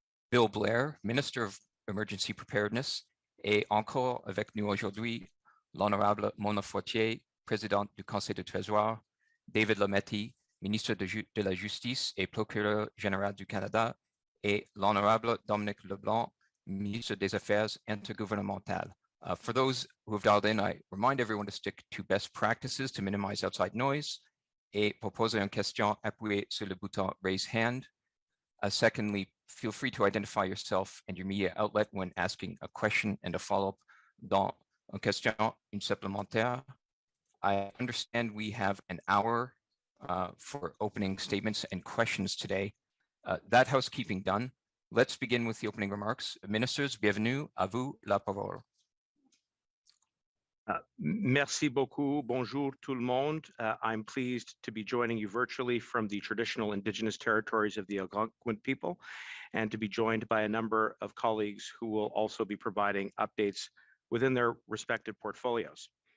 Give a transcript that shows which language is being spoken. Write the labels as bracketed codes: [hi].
[fr] Bill Blair, [en] Minister of Emergency Preparedness, [fr] et encore avec nous aujourd'hui, l'Honorable Mona Fortier, Présidente du Conseil de Trésor, David Lametti, Ministre de la Justice et Procureur général du Canada, et l'Honorable Dominique Leblanc, Ministre des Affaires intergouvernementales. [en] For those who have dialed in, I remind everyone to stick to best practices to minimize outside noise. [fr] Et pour poser une question, appuyez sur le bouton [en] raise hand. Secondly, feel free to identify yourself and your media outlet when asking a question and a follow-up [fr] dans une question, une supplémentaire. [en] I understand we have an hour for opening statements and questions today. That housekeeping done, let's begin with the opening remarks. [fr] Ministers, bienvenue, à vous la parole. Merci beaucoup. Bonjour tout le monde. [en] I'm pleased to be joining you virtually from the traditional Indigenous territories of the Algonquin people and to be joined by a number of colleagues who will also be providing updates within their respective portfolios.